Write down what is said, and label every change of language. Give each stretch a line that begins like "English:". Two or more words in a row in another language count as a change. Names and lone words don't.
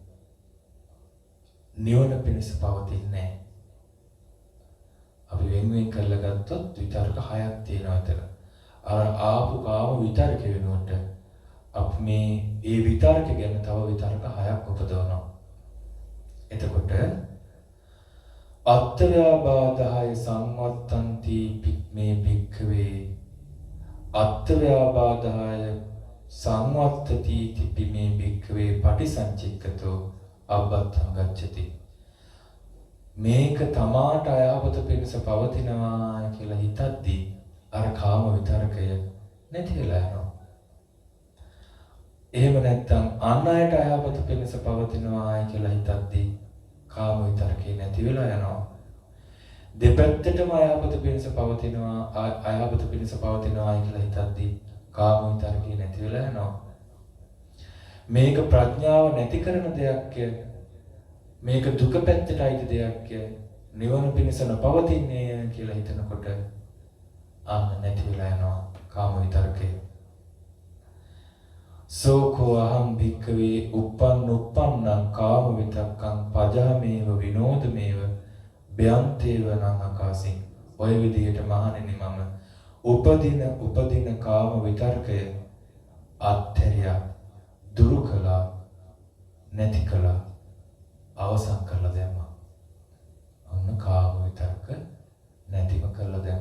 Sinhala: නිවන පිණිස පවතින්නේ නැහැ. අපි වෙන කරලා ගත්තොත් විතර්ක 6ක් තියෙනවා එතන. අර ආපු කාම විතර්ක වෙනුවට අපි මේ විතර්ක ගැන තව විතර්ක 6ක් උපදවනවා.
Pali: එතකොට අත්ත්ව්‍යාබාධය සංවත්තන්ති මේ භික්ඛවේ අත්ත්ව්‍යාබාධය සංවත්තති තිපි මේ භික්ඛවේ පටිසංචික්කතෝ අබ්බත්තං ගච්ඡති.
Sinhala: මේක තමාට අයහපත පිණිස පවතිනවා කියලා හිතද්දී අර කාම විතරකය නැති වෙලා යනවා. එහෙම නැත්නම් අන් අයට අයහපත පිණිස පවතිනවා කියලා හිතද්දී කාම විතරකේ නැති වෙලා යනවා. දෙපැත්තටම අයහපත පිණිස පවතිනවා කියලා හිතද්දී කාම විතරකේ නැති වෙලා යනවා. මේක ප්‍රඥාව නැති කරන දෙයක්. මේක දුක පැත්තට අයිති දෙයක්. නිවන පිණිස නොපවතින්නේ කියලා හිතනකොට අන්න නැති වෙලා යනවා කාම විතරකේ.
Pali: සෝකෝ අහං භික්ඛවේ uppannuppannaං කාම විතක්කං පජාමේව විනෝදමේව බයන්තේව නං අකාසින්.
Sinhala: ඔය විදිහට මහණෙනි මම උපදින කාම විතර්කය අත්හැරියා, දුරු කළා, නැති කළා, අවසන් කරලා දැම්මා. අන්න කාම විතර්ක නැතිව කරලා දැම්මා.